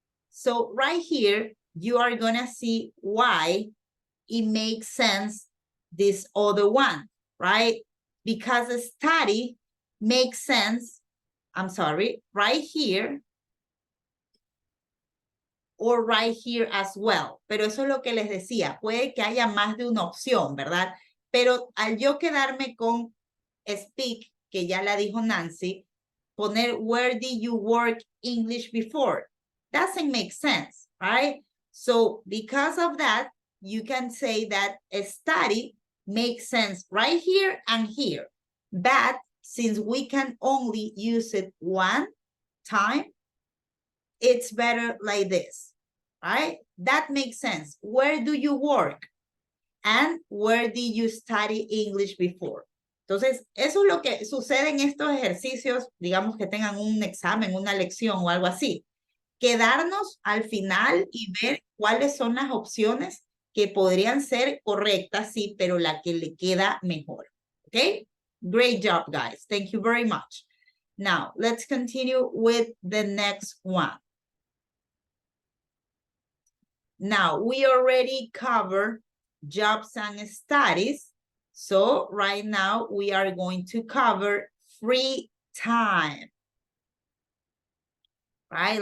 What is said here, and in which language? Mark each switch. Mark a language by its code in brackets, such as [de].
[en] So right here, you are gonna see why it makes sense, this other one, right? Because a study makes sense, I'm sorry, right here, or right here as well. [es] Pero eso es lo que les decía, puede que haya más de una opción, ¿verdad? Pero al yo quedarme con speak, que ya la dijo Nancy, poner [en] where did you work English before? Doesn't make sense, right? So because of that, you can say that a study makes sense right here and here. But since we can only use it one time, it's better like this, right? That makes sense. Where do you work? And where did you study English before? [es] Entonces, eso es lo que sucede en estos ejercicios, digamos que tengan un examen, una lección o algo así. Quedarnos al final y ver cuáles son las opciones que podrían ser correctas, sí, pero la que le queda mejor. [en] Okay? Great job, guys. Thank you very much. Now, let's continue with the next one. Now, we already covered jobs and studies. So right now we are going to cover free time, right?